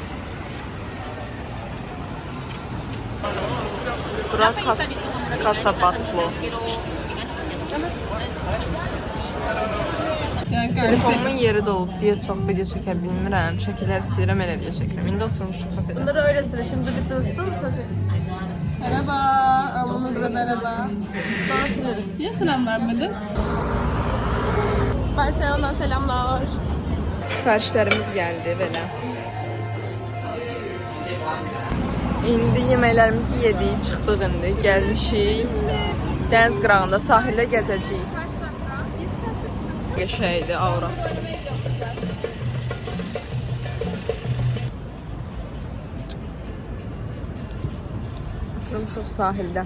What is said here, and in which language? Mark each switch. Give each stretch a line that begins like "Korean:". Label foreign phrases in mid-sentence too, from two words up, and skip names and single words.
Azerbaijani: Bura Casabatlo. Telefonumun yeri dolub deyə çox video çəkə bilmirəm. Şəkillər istəyirəm, elə video çəkirəm. İndi oturmuşuq kafedə.
Turkish: Bunları öylesine şimdi bir dursun. Merhaba. Ablamızla merhaba. Daha sileriz. Niye selam vermedin? Barcelona'dan selamlar.
Azerbaijani: Sifarişlərimiz gəldi belə. İndi yeməklərimizi yedik, çıxdıq indi. Gəlmişik. Dəniz qırağında, sahildə gəzəcəyik. Qəşəngdir, aura. Oturmuşuq sahildə.